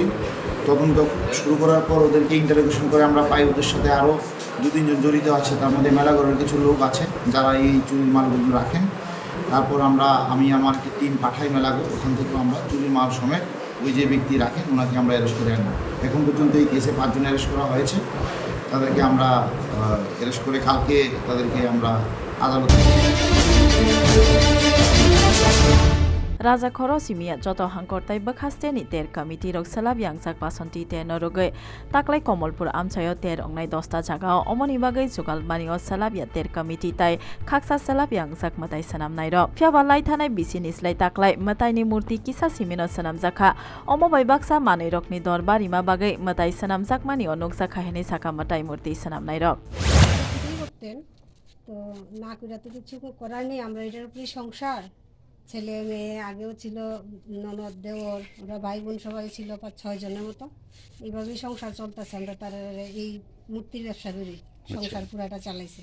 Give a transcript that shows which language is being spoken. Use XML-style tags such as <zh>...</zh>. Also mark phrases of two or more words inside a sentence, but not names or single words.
<bn>তদন্ত শুরু করার পর ওদেরকে ইন্টারোগেশন করে আমরা পাই ওদের সাথে আরও 2-3 জন জড়িত আছে, তার মধ্যে মেলাগড়ের কিছু লোক আছে যারা এই চুরির মালগুলো রাখেন। তারপর আমি আমার একটি টিম পাঠাই মেলাগড়, ওখান থেকে আমরা চুরির মাল সমেত ওই যে ব্যক্তি রাখেন ওনাকে আমরা অ্যারেস্ট করে আনবো। এখন পর্যন্ত এই কেসে 5 জন অ্যারেস্ট করা হয়েছে। তাদেরকে আমরা অ্যারেস্ট করে কালকে তাদেরকে আমরা আদালতে</bn> <trp>Raja Khoro Simia joto hangkortai bakhasteni ter committee rok salab yangjak basonti te norogai taklai Komolpur amchayo ter ongnai 10ta jagao omoni bagai jugal manio salab ya ter committee tai khaksa salab yangjak matai sanam nairo phiaba lai thanai bisini slai taklai matai ni murti kisa simino sanam jakha omo bai baksa manai rokni dorbari ma bagai matai sanam jak mani onoksa khaheni saka matai murti sanam nairo</trp> <bn>তো না করে তো কিছু করার নেই, আমরা এটার উপরে সংসার, ছেলে মেয়ে আগেও ছিল, ননদ দেওর ওরা ভাই বোন সবাই ছিল 5-6 জনের মতো। এইভাবেই সংসার চলতেছে। আমরা তার এই মূর্তির ব্যবসা করি, সংসার পুরাটা চালাইছে।</bn>